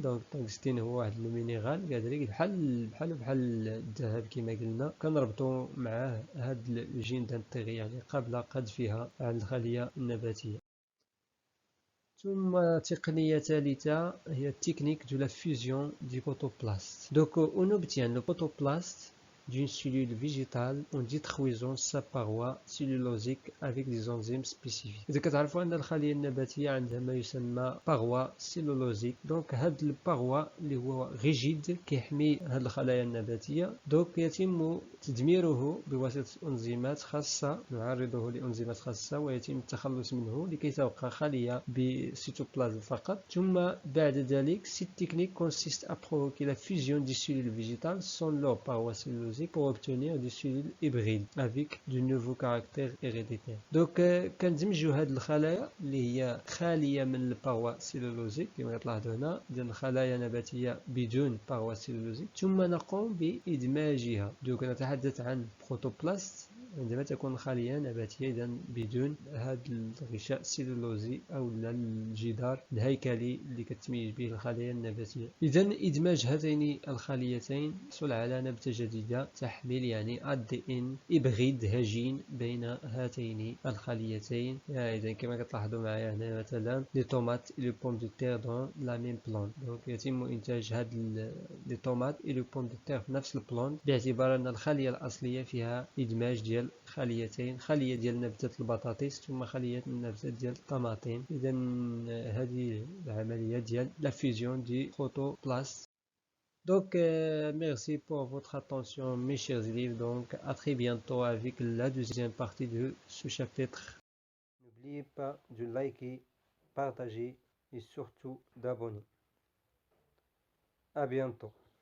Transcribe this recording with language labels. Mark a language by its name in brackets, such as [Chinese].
[Arabic] دونك التانغستين هو واحد المينيرال كذلك بحال الذهب كما قلنا، كنربطو معاه هذا الجين دانتيغي يعني قبل قذفها على الخلية النباتية. ثم تقنية ثالثة هي التكنيك دو لا فيزيون دي بروتوبلاست. [French] Donc on obtient le protoplaste d'une cellule végétale en détruisant sa paroi cellulosique avec des enzymes spécifiques. [Arabic] إذا كتعرفوا أن الخلية النباتية عندها ما يسمى [French] paroi cellulosique. [Arabic] دونك هاد الباروا اللي هو ريجيد كيحمي هاد الخلايا النباتية، دونك يتم تدميره بواسطة أنزيمات خاصة، نعرضه لأنزيمات خاصة ويتم التخلص منه لكي تبقى خلية بسيتوبلازم فقط. ثم بعد ذلك [French] cette technique consiste à provoquer la fusion des cellules végétales sans leur paroi cellulosique pour obtenir des cellules hybrides avec de nouveaux caractères héréditaires. [Arabic] Donc كندمجوا هاد الخلايا اللي هي خالية من الباروا سيلولوزيك كما تلاحظوا هنا، ديال الخلايا نباتية بدون باروا سيلولوزيك، ثم نقوم بإدماجها. دونك نتحدث عن بروتوبلاست عندما تكون خلية نباتية إذا بدون هذا الغشاء السيلولوزي أو الجدار الهيكلي اللي كتميز به الخلايا النباتية. إذا إدماج هاتين الخليتين يحصل على نبتة جديدة تحمل يعني ADN إبغيد هجين بين هاتين الخليتين. إذا كما كتلاحظوا معايا هنا مثلا [French] لي طوماط et le pomme de terre dans la même plante. [Arabic] دونك يتم إنتاج هاد لي طوماط [French] et le pomme de terre [Arabic] في نفس البلانت، باعتبار أن الخلية الأصلية فيها إدماج ديال خليتين، خلية ديال نبتة البطاطس ثم خلية نبتة ديال الطماطم. إذا هذه العملية ديال لا فيزيون دي بروتوبلاست. [French] Donc merci pour votre attention mes chers élèves. Donc à très bientôt avec la deuxième partie de ce chapitre. N'oubliez pas de liker, partager et surtout d'abonner. À bientôt.